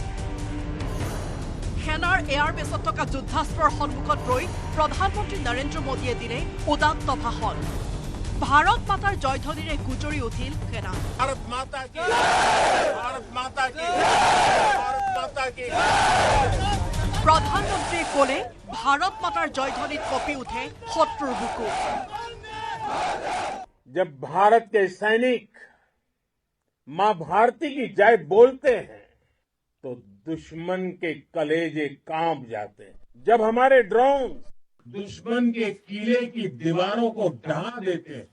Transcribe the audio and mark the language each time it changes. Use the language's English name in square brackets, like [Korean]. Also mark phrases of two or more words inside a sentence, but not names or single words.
[Assamese] সেনাৰ এয়াৰবেছত থকা যুদ্ধাস্ত্ৰৰ সন্মুখত ৰৈ প্ৰধানমন্ত্ৰী নৰেন্দ্ৰ মোদীয়ে দিলে উদাত্ত ভাষণ। ভাৰত মাতাৰ জয়ধ্বনিৰে গুজৰি উঠিল সেনা। প্ৰধানমন্ত্ৰীয়ে ক'লে ভাৰত মাতাৰ জয়ধ্বনিত কঁপি উঠে শত্ৰুৰ বুকু। [Hindi] जब भारत के सैनिक मां भारती की जय बोलते हैं तो दुश्मन के कलेजे कांप जाते हैं। जब हमारे ड्रोन दुश्मन के किले की दीवारों को ढहा देते हैं।